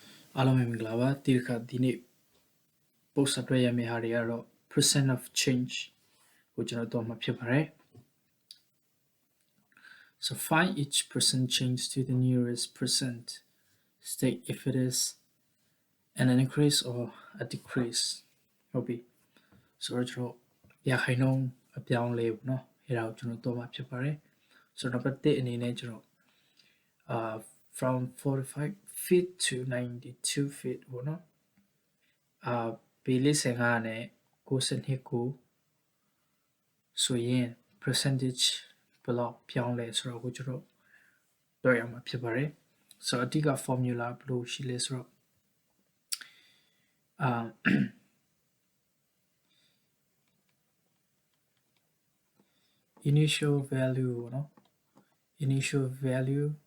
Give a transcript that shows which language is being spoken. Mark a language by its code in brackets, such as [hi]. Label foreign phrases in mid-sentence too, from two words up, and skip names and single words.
[my] အားလုံးပဲမင်္ဂလာပါဒီတစ်ခါဒီနေ့ post အတွက်ရမယ့်ဟာတွေကတော့ [en] percent of change [my] ကိုကျွန်တော်တို့မှာဖြစ်ပါတယ် [en] so find each percent change to the nearest percent state if it is an increase or a decrease [my] ဟုတ်ပြီ so ကျွန်တော်ရခိုင်နှု န်းအပြောင်းလဲပေါ့နော်အဲ့ဒါကိုကျွန်တော်တို့မှာဖြစ်ပါတယ် [en] so number 1 [my] အနေနဲ့ကျွန်တော် [en] from 45 feet to 92 feet [my] ပေါ့နော် ပေ45နဲ့92ကိုဆိုရင် percentage ဘယ်လောက်ပြောင်းလဲဆိုတော့ကိုကျွန်တော်တွေ့ရမှာဖြစ်ပါတယ် so အဓိက formula ဘယ်လိုရှိလဲဆိုတော့ [en] initial value [my] ပေါ့နော် [en] initial value